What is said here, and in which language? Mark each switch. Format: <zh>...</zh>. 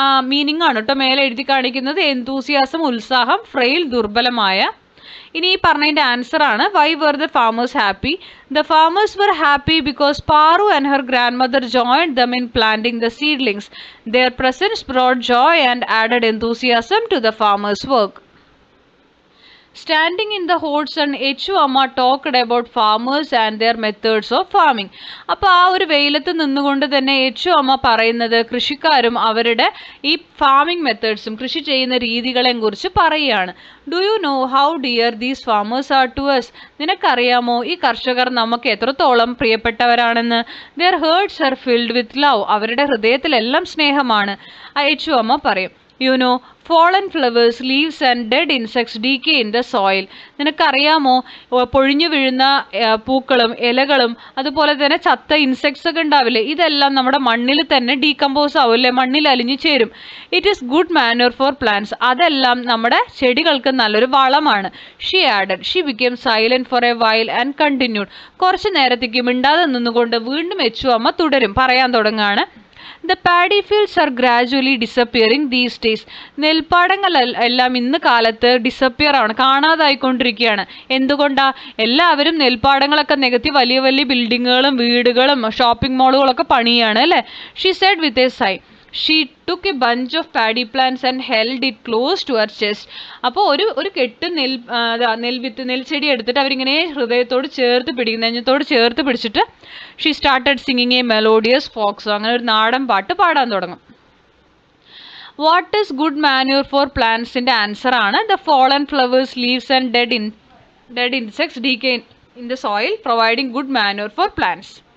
<ml>Meaning ആണ് കേട്ടോ മേലെ എഴുതി കാണിക്കുന്നത്. എന്തൂസിയാസം ഉത്സാഹം, ഫ്രെയിൽ ദുർബലമായ. ഇനി ഈ പറഞ്ഞതിൻ്റെ ആൻസർ ആണ്,</ml> <en>Why were the farmers happy? The farmers were happy because Paru and her grandmother joined them in planting the seedlings. Their presence brought joy and added enthusiasm to the farmers' work. Standing in the hot sun, Echu Amma talked about farmers and their methods of farming.</en> <ml>അപ്പോൾ ആ ഒരു വെയിലത്ത് നിന്നുകൊണ്ട് തന്നെ എച്ചു അമ്മ പറയുന്നത് കൃഷിക്കാരും അവരുടെ ഈ ഫാമിംഗ് മെത്തേഡ്സും കൃഷി ചെയ്യുന്ന രീതികളെയും കുറിച്ച് പറയുകയാണ്.</ml> <en>Do you know how dear these farmers are to us?</en> <ml>നിനക്കറിയാമോ ഈ കർഷകർ നമുക്ക് എത്രത്തോളം പ്രിയപ്പെട്ടവരാണെന്ന്?</ml> <en>their hearts are filled with love.</en> <ml>അവരുടെ ഹൃദയത്തിലെല്ലാം സ്നേഹമാണ്. എച്ചു അമ്മ പറയും.</ml> <en>You know, fallen flowers, leaves and dead insects decay in the soil.</en> <ml>നിനക്കറിയാമോ പൊഴിഞ്ഞു വീഴുന്ന പൂക്കളും ഇലകളും അതുപോലെ തന്നെ ചത്ത ഇൻസെക്ട്സ് ഒക്കെ ഉണ്ടാവില്ലേ, ഇതെല്ലാം നമ്മുടെ മണ്ണിൽ തന്നെ ഡീകമ്പോസ് ആവില്ലേ, മണ്ണിൽ അലിഞ്ഞു ചേരും.</ml> <en>It is good manure for plants.</en> <ml>അതെല്ലാം നമ്മുടെ ചെടികൾക്ക് നല്ലൊരു വളമാണ്.</ml> <en>She added. She became silent for a while and continued.</en> <ml>കുറച്ച് നേരത്തേക്ക് മിണ്ടാതെ നിന്നുകൊണ്ട് വീണ്ടും എച്ചു അമ്മ തുടരും, പറയാൻ തുടങ്ങാണ്.</ml> <en>The paddy fields are gradually disappearing these days.</en> <ml>നെൽപ്പാടങ്ങൾ എല്ലാം ഇന്ന് കാലത്ത് ഡിസപ്പിയർ ആണ്, കാണാതായിക്കൊണ്ടിരിക്കുകയാണ്. എന്തുകൊണ്ടാ? എല്ലാവരും നെൽപ്പാടങ്ങളൊക്കെ നികത്തി വലിയ വലിയ ബിൽഡിങ്ങുകളും വീടുകളും ഷോപ്പിംഗ് മോളുകളൊക്കെ പണിയാണ് അല്ലേ.</ml> <en>She said with a sigh. She took a bunch of paddy plants and held it close to her chest.</en> <ml>അപ്പോൾ ഒരു കെട്ട് നെൽച്ചെടി എടുത്തിട്ട് അവരിങ്ങനെ ഹൃദയത്തോട് ചേർത്ത് പിടിക്കും, നെഞ്ഞത്തോട് ചേർത്ത് പിടിച്ചിട്ട്</ml> <en>She started singing a melodious folk song.</en> <ml>അങ്ങനെ ഒരു നാടൻ പാട്ട് പാടാൻ തുടങ്ങും.</ml> <en>What is good manure for പ്ലാന്റ്സിൻ്റെ answer ആണ് the fallen flowers, leaves and dead insects decay in the soil providing good manure for plants.</en>